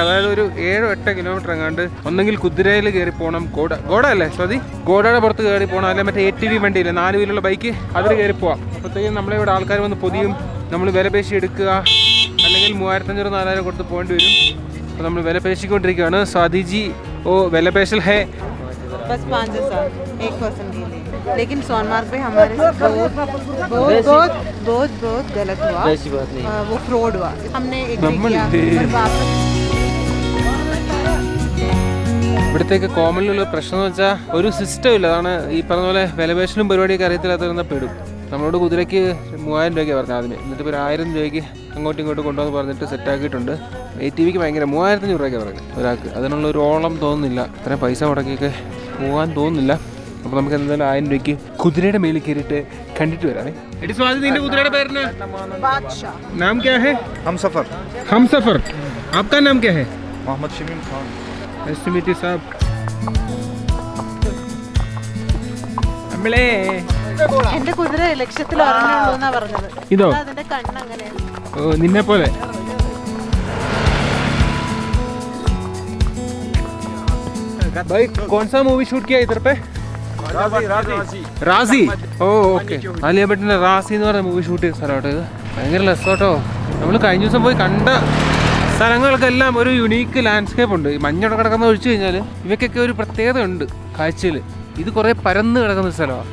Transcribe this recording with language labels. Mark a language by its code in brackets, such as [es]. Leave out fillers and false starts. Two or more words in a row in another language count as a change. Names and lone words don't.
[ml] അതായത് ഒരു 7-8 കിലോമീറ്റർ എങ്ങാണ്ട് ഒന്നെങ്കിൽ കുതിരയിൽ കയറി പോകണം, ഗോഡ അല്ലേ സ്വാതി, ഗോഡയുടെ പുറത്ത് കയറി പോകണം, അല്ലെങ്കിൽ മറ്റേ ATV വണ്ടിയില്ലേ 4 വീലുള്ള ബൈക്ക്, അതിൽ കയറി പോവാം. അപ്പോഴത്തേക്കും നമ്മളിവിടെ ആൾക്കാർ വന്ന് പൊതിയും, നമ്മൾ വില പേശി എടുക്കുക, അല്ലെങ്കിൽ 3500-4000 കൊടുത്ത് പോകേണ്ടി വരും. അപ്പോൾ നമ്മൾ വില പേശിക്കൊണ്ടിരിക്കുകയാണ്. സ്വാതി ജി ഓ വില പേശൽ ഹേ [hi] बस 5,000 एक पर्सन के लिए, लेकिन सोनमार्ग पे हमारे बहुत गलत हुआ. वो फ्रॉड हुआ. हमने एग्री किया पर वापस. [ml] ഇവിടത്തേക്ക് കോമണിലുള്ള പ്രശ്നം എന്ന് വെച്ചാൽ ഒരു സിസ്റ്റം ഇല്ല. അതാണ് ഈ പറഞ്ഞ പോലെ വിലപേശലും പരിപാടിയൊക്കെ അറിയത്തില്ലാത്ത പെടും. നമ്മളോട് കുതിരയ്ക്ക് 3000 രൂപയ്ക്കാണ് പറഞ്ഞത് ആദ്യമേ, എന്നിട്ട് ഇപ്പോൾ 1000 രൂപയ്ക്ക് അങ്ങോട്ടും ഇങ്ങോട്ടും കൊണ്ടുവന്ന് പറഞ്ഞിട്ട് സെറ്റാക്കിയിട്ടുണ്ട്. ATVക്ക് ഭയങ്കര 3500 രൂപയ്ക്കാണ് പറയുന്നത് ഒരാൾക്ക്. അതിനുള്ള ഒരു ഓളം തോന്നുന്നില്ല, ഇത്രയും പൈസ മുടക്കിയൊക്കെ പോകാൻ തോന്നുന്നില്ല. അപ്പോൾ നമുക്ക് എന്തായാലും 1000 രൂപയ്ക്ക് കുതിരയുടെ മേളിൽ കയറിയിട്ട് കണ്ടിട്ട് വരാമേ. എടി സ്വാതി, നിന്റെ കുതിരയുടെ പേരിന് [hi] नाम क्या है? ഹംസഫർ. आपका नाम क्या है? मोहम्मद शमीम खान. [en] Nice to meet you, sir. [ml] നമ്മളെ എന്റെ കുതിര ലക്ഷ്യത്തിൽ അറിഞ്ഞുള്ളൂന്നാ പറഞ്ഞത്. ഇതോ? അതിന്റെ കണ്ണ് അങ്ങനെയാണ്. ഓ നിന്നെ പോലെ. [hi] भाई कौन सा मूवी शूट किया इधर पे? [ml] റാസി. ഓ ഓക്കെ. ആലിയ ഭട്ടിന്റെ റാസി എന്ന് പറഞ്ഞ [en] movie shoot [ml] ചെയ്ത സ്ഥലമാട്ടോ ഇത്. ഭയങ്കര രസമാട്ടോ. നമ്മൾ കഴിഞ്ഞ ദിവസം പോയി കണ്ട സ്ഥലങ്ങൾക്കെല്ലാം ഒരു [en] unique landscape [ml] ഉണ്ട്. ഈ മഞ്ഞോടെ കിടക്കുന്ന ഒഴിച്ചു കഴിഞ്ഞാൽ ഇവയ്ക്കൊക്കെ ഒരു പ്രത്യേകത ഉണ്ട് കാഴ്ചയിൽ. ഇത് കുറേ പരന്ന് കിടക്കുന്ന സ്ഥലമാണ്.